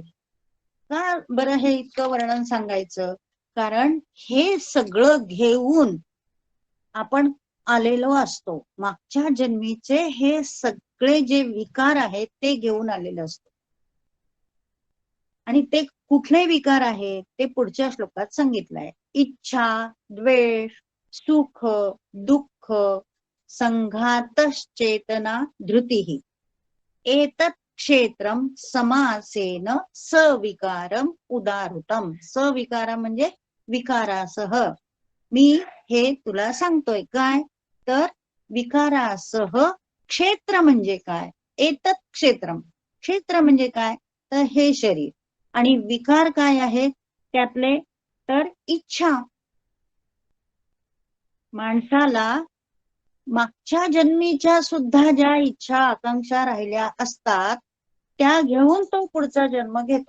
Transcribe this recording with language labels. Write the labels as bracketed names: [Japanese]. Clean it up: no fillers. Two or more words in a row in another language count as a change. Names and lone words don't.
[Marathi] का बरं हे इतकं वर्णन सांगायचं, कारण हे सगळं घेऊन आपण आलेलो असतो. मागच्या जन्मीचे हे सगळे जे विकार आहेत ते घेऊन आलेलं असतो. आणि ते कुठले विकार आहेत ते पुढच्या श्लोकात सांगितलंय. [Sanskrit] इच्छा, द्वेष, सुख, दुःख, संघातश्चेतना, धृतिः. एतत् क्षेत्रम समासेन सविकारम उदाहृतम. [Marathi] सविकारम म्हणजे विकारासह. मी हे तुला सांगतोय काय, तर विकारासह क्षेत्र म्हणजे काय, [Sanskrit] एतत् क्षेत्रम. [Marathi] क्षेत्र म्हणजे काय, तर हे शरीर. आणि विकार काय आहे त्यातले, तर इच्छा. माणसाला मागच्या जन्मीच्या सुद्धा ज्या इच्छा आकांक्षा राहिल्या असतात त्या घेऊन तो पुढचा जन्म घेतो.